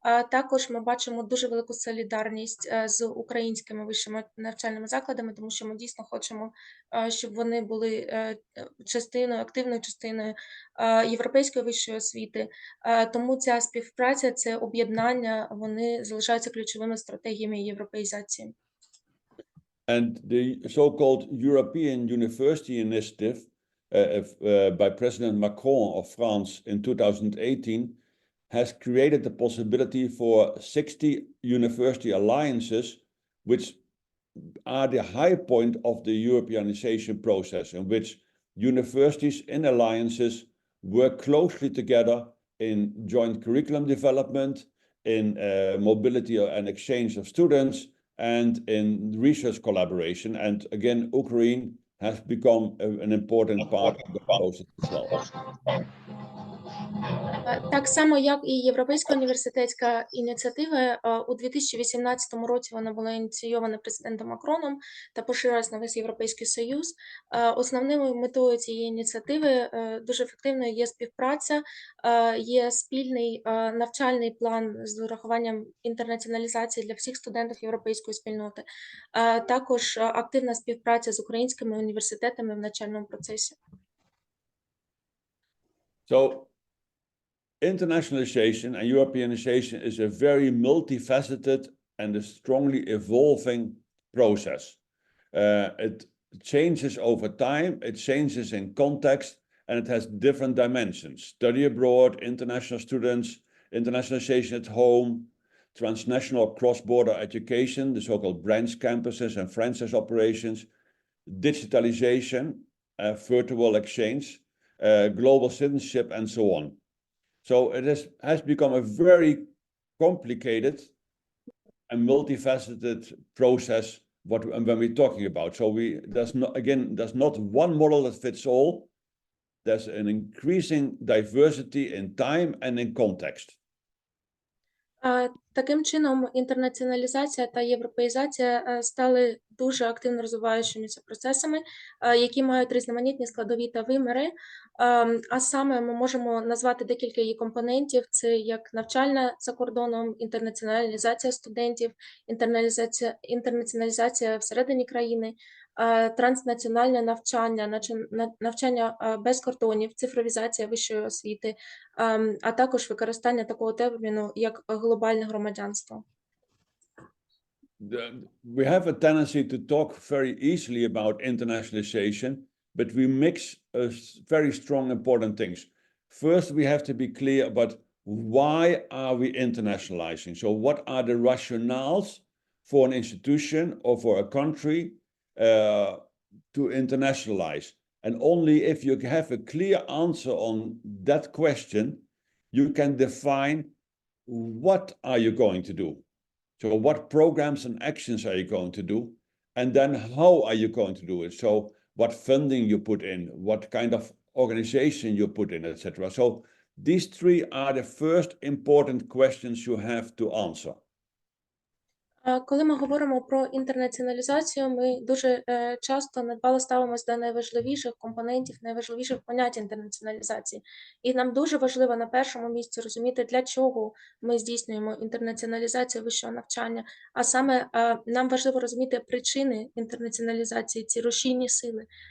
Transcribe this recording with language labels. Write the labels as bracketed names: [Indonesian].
[Ukrainian] Також ми бачимо дуже велику солідарність з українськими вищими навчальними закладами, тому що ми дійсно хочемо, щоб вони були активною частиною європейської вищої освіти. Тому ця співпраця, це об'єднання, вони залишаються ключовими стратегіями європеїзації. [English] And the so-called European University Initiative by President Macron of France in 2018 has created the possibility for 60 university alliances, which are the high point of the Europeanization process, in which universities in alliances work closely together in joint curriculum development, in mobility and exchange of students, and in research collaboration. And again, Ukraine has become an important part of the process as well. [Ukrainian] Так само, як і Європейська університетська ініціатива, у 2018 році вона була ініційована президентом Макроном та поширилась на весь Європейський Союз. Основною метою цієї ініціативи дуже ефективною є співпраця, є спільний навчальний план з урахуванням інтернаціоналізації для всіх студентів європейської спільноти, також активна співпраця з українськими університетами в навчальному процесі. [English] So, internationalization and Europeanization is a very multifaceted and a strongly evolving process. It changes over time, it changes in context, and it has different dimensions. Study abroad, international students, internationalization at home, transnational cross-border education, the so-called branch campuses and franchise operations, digitalization, virtual exchange, global citizenship, and so on. So it has become a very complicated and multifaceted process when we're talking about. So there's not one model that fits all. There's an increasing diversity in time and in context. [Ukrainian] Таким чином, інтернаціоналізація та європеїзація стали дуже активно розвиваючимися процесами, які мають різноманітні складові та виміри. А саме ми можемо назвати декілька її компонентів. Це як навчальна за кордоном, інтернаціоналізація студентів, інтернаціоналізація всередині країни, транснаціональне навчання, навчання без кордонів, цифровізація вищої освіти, а також використання такого терміну, як глобальне громадянство. [English] We have a tendency to talk very easily about internationalization, but we mix very strong important things. First, we have to be clear about why are we internationalizing? So what are the rationales for an institution or for a country to internationalize. And only if you have a clear answer on that question, you can define what are you going to do. So what programs and actions are you going to do? And then how are you going to do it? So what funding you put in, what kind of organization you put in, etc. So these three are the first important questions you have to answer. [Ukrainian] Коли ми говоримо про інтернаціоналізацію, ми дуже часто недбало ставимося до найважливіших компонентів, найважливіших понять інтернаціоналізації. І нам дуже важливо на першому місці розуміти, для чого ми здійснюємо інтернаціоналізацію вищого навчання, а саме нам важливо розуміти причини інтернаціоналізації, ці рушійні сили.